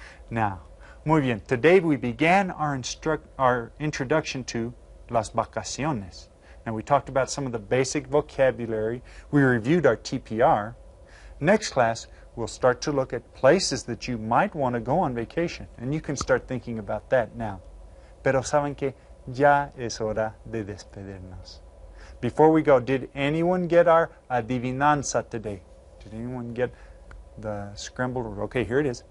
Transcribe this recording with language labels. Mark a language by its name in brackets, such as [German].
[English] Now, [Spanish] muy bien. [English] Today we began our introduction to las vacaciones. And we talked about some of the basic vocabulary. We reviewed our TPR. Next class, we'll start to look at places that you might want to go on vacation. And you can start thinking about that now. [Spanish] Pero saben que ya es hora de despedirnos. [English] Before we go, did anyone get our adivinanza today? Did anyone get the scrambled word? Okay, here it is.